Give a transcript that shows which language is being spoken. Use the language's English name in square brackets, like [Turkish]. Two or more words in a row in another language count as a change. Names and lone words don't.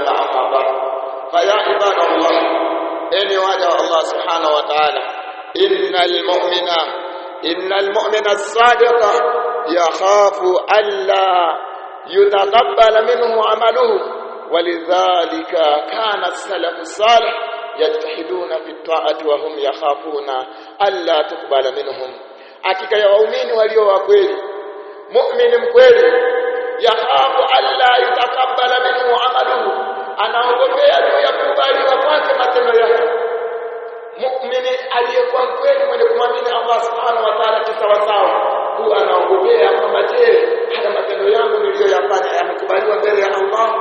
[Arabic] أما بعد، فيا عباد الله، إني واجه الله سبحانه وتعالى، إن المؤمن الصادق يخاف ألا يتقبل منه عمله، ولذلك كان السلف الصالح يجتهدون في الطاعة وهم يخافون ألا تقبل منهم. [Swahili] hakika ya waumini walio wa kweli, muumini mkweli, [Arabic] يخاف ألا يتقبل منه عمله, [Swahili] anaogopea juu ya kukubaliwa kwake matendo yake. Muumini aliyekuwa mkweli, mwenye kumwamini Allah [Arabic] سبحانه وتعالى [Swahili] kisawasawa, huwa anaogopea kwamba je, haya matendo yangu niliyoyafanya yamekubaliwa mbele ya Allah.